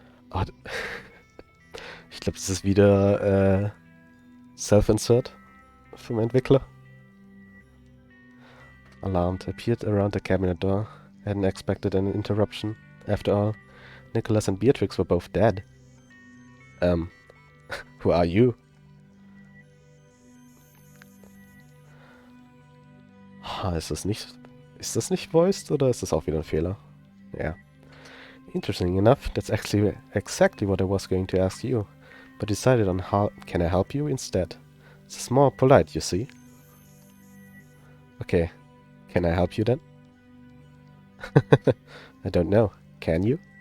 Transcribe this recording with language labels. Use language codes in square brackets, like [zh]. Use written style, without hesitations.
[de] Oh, ich glaube, das ist wieder Self-Insert vom Entwickler. [en] Alarmed, appeared around the cabinet door. Hadn't expected an interruption. After all, Nicholas and Beatrix were both dead. Who are you? [de] Ist das nicht voiced oder ist das auch wieder ein Fehler? [en] Yeah. Interesting enough, that's actually exactly what I was going to ask you, but decided on how can I help you instead. It's more polite, you see. Okay, can I help you then? I don't know. Can you?